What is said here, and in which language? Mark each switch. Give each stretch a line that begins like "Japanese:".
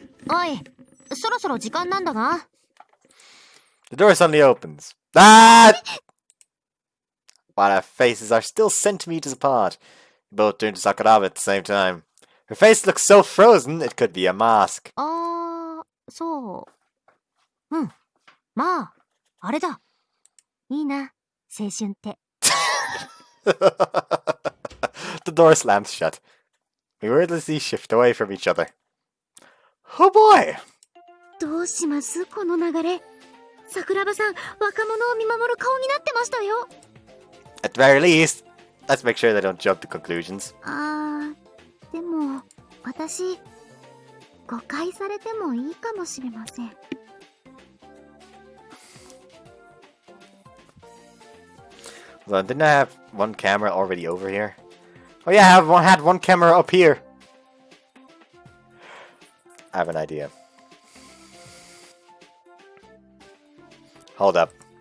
Japanese: おい、そろそろ時間なんだが。
English: The door suddenly opens. Ah! While our faces are still centimeters apart, we both turn to Sakuraba at the same time. Her face looks so frozen, it could be a mask.
Japanese: そう。うん。まあ、あれだ。いいな、青春って。
English: The door slams shut. We wordlessly shift away from each other. Oh boy!
Japanese: どうしますこの流れ。桜庭さん、若者を見守る顔になってましたよ。
English: At the very least, let's make sure they don't jump to conclusions.
Japanese: でも、私、誤解されてもいいかもしれません。
English: Well, didn't I have one camera already over here? Oh yeah, I had one camera up here. I have an idea. Hold up.